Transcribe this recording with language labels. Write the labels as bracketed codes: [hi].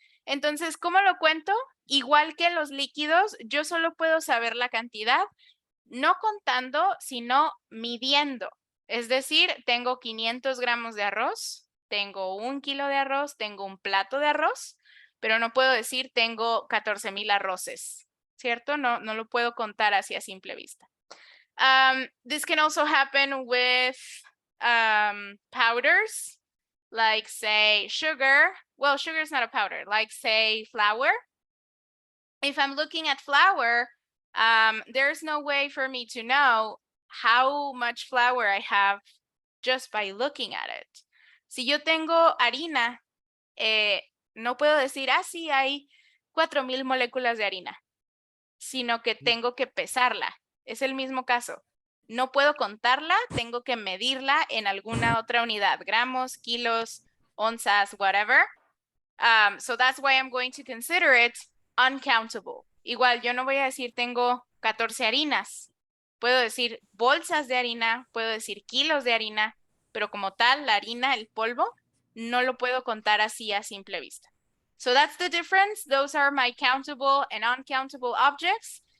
[es] Entonces, ¿cómo lo cuento? Igual que los líquidos, yo solo puedo saber la cantidad, no contando, sino midiendo. Es decir, tengo 500 gramos de arroz, tengo 1 kilo de arroz, tengo un plato de arroz, pero no puedo decir tengo 14,000 arroces, ¿cierto? No lo puedo contar así a simple vista. [en] This can also happen with powders, like say sugar. Well, sugar is not a powder, like say flour. If I'm looking at flour, there's no way for me to know how much flour I have just by looking at it. [es] Si yo tengo harina, no puedo decir, ah, sí, hay 4,000 moléculas de harina, sino que tengo que pesarla. Es el mismo caso. No puedo contarla, tengo que medirla en alguna otra unidad, gramos, kilos, onzas, whatever. [en] So that's why I'm going to consider it uncountable. [es] Igual, yo no voy a decir tengo 14 harinas. Puedo decir bolsas de harina, puedo decir kilos de harina, pero como tal, la harina, el polvo, no lo puedo contar así a simple vista. [en] So that's the difference. Those are my countable and uncountable objects.